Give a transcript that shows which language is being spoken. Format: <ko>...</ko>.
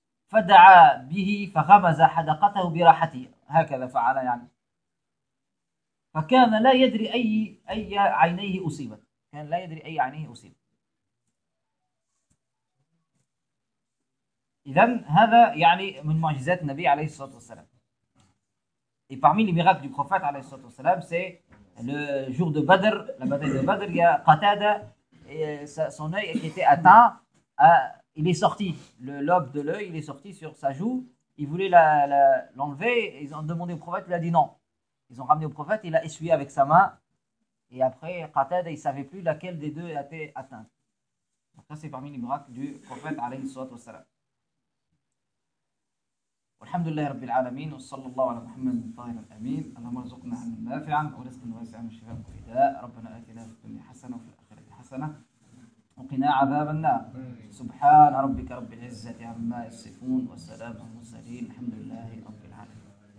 <ar>فدعا به فغمز حدقته براحته، هكذا فعل يعني، فكان لا يدري أي عينيه أصيبت، كان لا يدري أي عينيه أصيبت. إذن هذا يعني من معجزات النبي عليه الصلاة والسلام.</ar> <fr>Et parmi les miracles du prophète, c'est le jour de Badr, la bataille de Badr, il y a Qatada, et son œil qui était atteint, il est sorti, le lobe de l'œil, il est sorti sur sa joue, ils voulaient l'enlever, ils ont demandé au prophète, il a dit non. Ils ont ramené au prophète, il a essuyé avec sa main, et après Qatada, il ne savait plus laquelle des deux était atteinte. Donc ça, c'est parmi les miracles du prophète, alayhi salatu wassalam.</fr> <ar>الحمد لله رب العالمين وصلى الله على محمد الطاهر الأمين اللهم ارزقنا علما نافعا ورزقنا واسعا وشفاء وفداء ربنا آتنا في الدنيا حسنة وفي الآخرة حسنة وقنا عذاب النار سبحان ربك رب العزة عما يصفون وسلام على المرسلين الحمد لله رب العالمين.</ar>